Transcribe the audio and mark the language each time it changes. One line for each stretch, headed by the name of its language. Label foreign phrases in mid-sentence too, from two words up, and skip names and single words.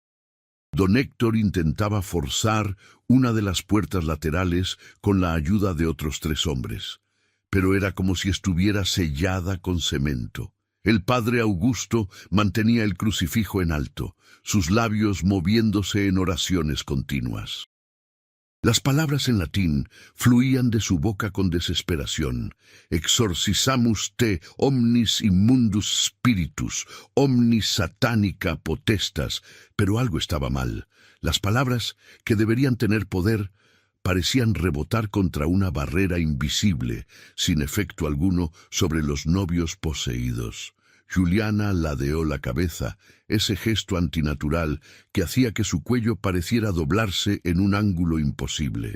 Spanish: Don Héctor intentaba forzar una de las puertas laterales con la ayuda de otros 3 hombres, pero era como si estuviera sellada con cemento. El padre Augusto mantenía el crucifijo en alto, sus labios moviéndose en oraciones continuas. Las palabras en latín fluían de su boca con desesperación.
Latin: «Exorcisamus te omnis immundus spiritus, omnis satanica potestas».
Spanish: Pero algo estaba mal. Las palabras, que deberían tener poder, parecían rebotar contra una barrera invisible, sin efecto alguno, sobre los novios poseídos. Juliana ladeó la cabeza, ese gesto antinatural que hacía que su cuello pareciera doblarse en un ángulo imposible.